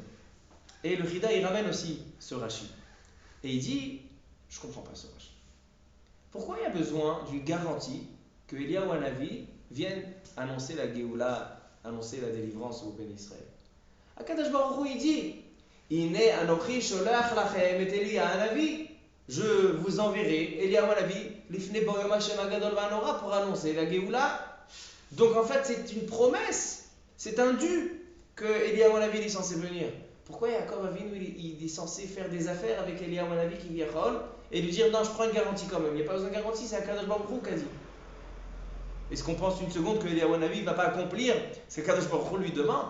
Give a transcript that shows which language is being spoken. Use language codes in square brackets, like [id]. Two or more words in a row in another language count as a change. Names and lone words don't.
[fr] Et le Rida, il ramène aussi ce Rashi. Et il dit, je ne comprends pas ce Rashi. Pourquoi il y a besoin d'une garantie que Eliyahu Hanavi vienne annoncer la Géoula, annoncer la délivrance au [he] Béni Israël? הקדוש ברוך הוא, [fr] il dit, [he] הנה אנכי שולח לכם את אליהו הנביא. [fr] Je vous enverrai Eliyahu Hanavi [he] לפני בוא יום ה' הגדול והנורא [fr] pour annoncer la Géoula. Donc en fait c'est une promesse, c'est un dû que Eliyahu Hanavi est censé venir. Pourquoi Yaakov Avinu il est censé faire des affaires avec Eliyahu Hanavi qui vient et lui dire non je prends une garantie quand même. Il n'y a pas besoin de garantie, c'est [he] הקדוש ברוך הוא [fr] qui a dit. Est-ce qu'on pense une seconde que Eliyahu Hanavi ne va pas accomplir ce qu' [he] הקדוש ברוך הוא [fr] lui demande?